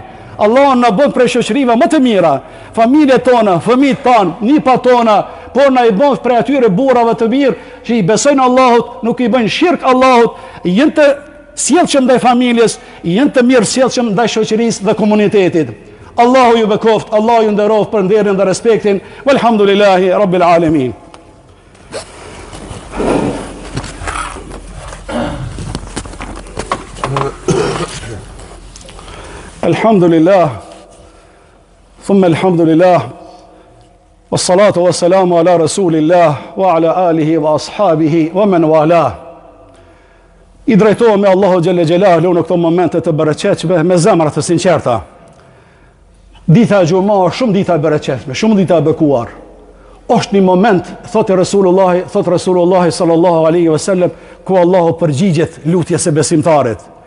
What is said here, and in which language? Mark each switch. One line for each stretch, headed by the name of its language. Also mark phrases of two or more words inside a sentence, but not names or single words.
Albanian: Allahu na bën prej shoqërive më të mira, familjet tona, fëmijët tanë, nipat tona, por na i bën prej atyre burrave të mirë që i besojnë Allahut, nuk i bëjnë shirk Allahut, janë të sjellshëm ndaj familjes, janë të mirë sjellshëm ndaj shoqërisë dhe komunitetit. Allahu ju bekoft, Allahu ju nderoft për nderin dhe respektin.
Arabic: والحمد لله رب العالمين. الحمد لله، ثم الحمد لله، والصلاة والسلام على رسول الله، وعلى آله وأصحابه، ومن والاه.
Albanian: I drejtohemi Allahu Gjelle Gjelalu në këto momente të bereqetshme me zemra të sinqerta. Dita e gjuma është shumë dita e bereqetshme, shumë dita e bekuar. Është një moment, thot Resulullahi
Arabic: صلى الله عليه وسلم,
Albanian: ku Allahu përgjigjet lutjes së besimtarit.